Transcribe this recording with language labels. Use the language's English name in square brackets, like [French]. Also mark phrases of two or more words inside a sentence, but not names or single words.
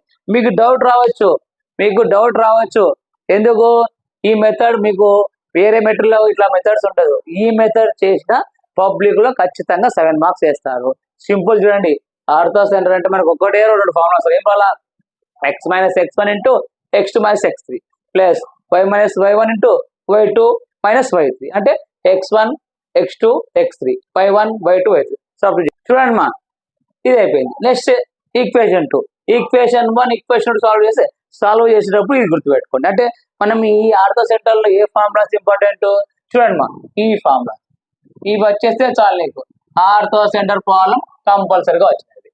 [Telugu] మీకు డౌట్ రావచ్చు ఎందుకు ఈ మెథడ్ మీకు వేరే మెథడ్ లో ఇట్లా మెథడ్స్ ఉండదు. ఈ మెథడ్ చేసిన పబ్లిక్ లో ఖచ్చితంగా 7 మార్క్స్ వేస్తారు. సింపుల్ చూడండి [English] ortho center [Telugu] అంటే మనకు ఒకటే 2 ఫార్ములాస్ ఏం రాలా [English] x - x1 into x2 - x3 plus y - y1 into y2 - y3 [Telugu] అంటే x1 x2 x3 y1 y2 y3 సబ్స్టిట్యూట్ చూడండి మా ఇది అయిపోయింది. [English] next equation [Telugu] 2 ఈక్వేషన్ 1 ఈక్వేషన్ 2 సాల్వ్ చేస్తే సాల్వ్ చేసేటప్పుడు ఇది గుర్తుపెట్టుకోండి. అంటే మనం ఈ [English] ortho center [Telugu] లో ఏ ఫార్ములాస్ ఇంపార్టెంట్ చూడండి మా, ఈ ఫార్ములా ఇవి వచ్చేస్తే చాలు నీకు [English] ortho center problem [Telugu] కంపల్సరీగా వచ్చినది.